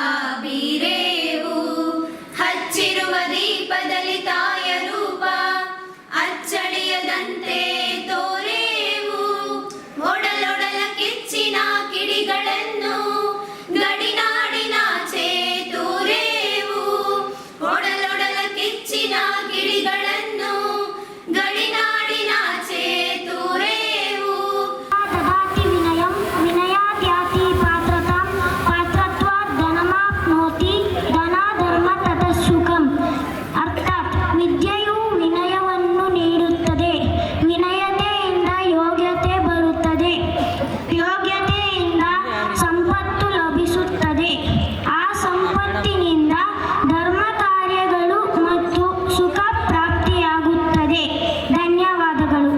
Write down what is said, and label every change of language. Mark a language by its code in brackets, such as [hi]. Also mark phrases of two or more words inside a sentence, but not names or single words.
[kn] ಬೀರೇವು ಹಚ್ಚಿರುವ ದೀಪದಲ್ಲಿ ತಾಯ ರೂಪ ಅಚ್ಚಳಿಯದಂತೆ ತೋರೇವು ಒಡಲೊಡಲ ಕಿಚ್ಚಿನ ಕಿಡಿಗಳನ್ನು ಗಡಿನಾಡಿನಾಚೆ ತೂರೇವು ಒಡಲೊಡಲ ಕಿಚ್ಚಿನ ಕಿಡಿಗಳನ್ನು ಗಡಿನಾಡಿನಾಚೆ ತೂರೇವು [sa] ददाति विनयं विनयाद्याति पात्रतां पात्रत्वात् धनमाप्नोति धनाधर्म ततः सुखम् [kn] ಅರ್ಥಾತ್ ವಿದ್ಯೆಯು ವಿನಯವನ್ನು ನೀಡುತ್ತದೆ ವಿನಯತೆಯಿಂದ ಯೋಗ್ಯತೆ ಬರುತ್ತದೆ ಯೋಗ್ಯತೆಯಿಂದ ಸಂಪತ್ತು ಲಭಿಸುತ್ತದೆ ಆ ಸಂಪತ್ತಿನಿಂದ ಧರ್ಮ ಕಾರ್ಯಗಳು ಮತ್ತು ಸುಖ ಪ್ರಾಪ್ತಿಯಾಗುತ್ತದೆ ಧನ್ಯವಾದಗಳು